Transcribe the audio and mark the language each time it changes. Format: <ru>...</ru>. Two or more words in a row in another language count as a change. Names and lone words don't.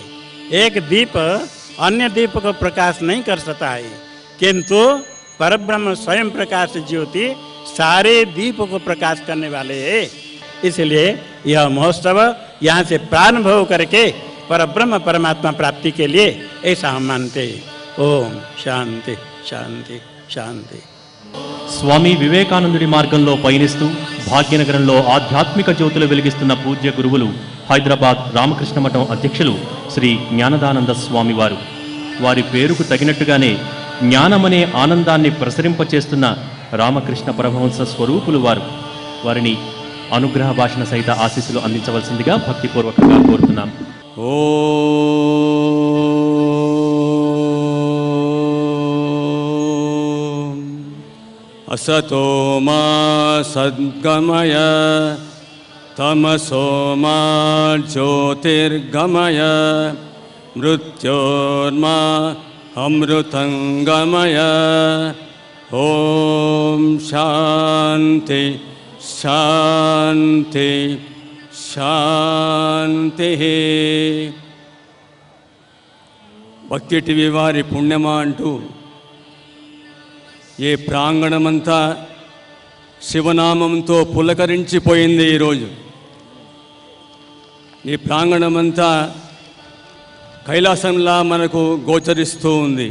<hi>एक दीप अन्य दीप को प्रकाश नहीं कर सकता है, किंतु परब्रह्म स्वयं प्रकाश ज्योति सारे दीप को प्रकाश करने वाले हैं। इसलिए यह महोत्सव यहाँ से प्रारंभ हो करके परब्रह्म परमात्मा प्राप्ति के लिए ऐसा हम मानते हैं।</hi> <sa>ओम शांति शांति शांति।</sa> <te>స్వామి వివేకానందుడి మార్గంలో పయనిస్తూ భాగ్యనగరంలో ఆధ్యాత్మిక జ్యోతులు వెలిగిస్తున్న పూజ్య గురువులు హైదరాబాద్ రామకృష్ణ మఠం అధ్యక్షులు శ్రీ జ్ఞానదానంద స్వామి వారు. వారి పేరుకు తగినట్టుగానే జ్ఞానమనే ఆనందాన్ని ప్రసరింపచేస్తున్న రామకృష్ణ పరమహంస స్వరూపులు వారు. వారిని అనుగ్రహ భాషణ సహిత ఆశీస్సులు అందించవలసిందిగా భక్తిపూర్వకంగా కోరుతున్నాం.</te> <sa>असतो मा सद्गमय तमसो मा ज्योतिर्गमय मृत्योर्मा अमृतंगमय। ओम शांति शांति शांति।</sa> <te>భక్తి టీవీ వారి పుణ్యమా అంటూ ఏ ప్రాంగణమంతా శివనామంతో పులకరించిపోయింది. ఈరోజు ఈ ప్రాంగణమంతా కైలాసంలా మనకు గోచరిస్తూ ఉంది.</te>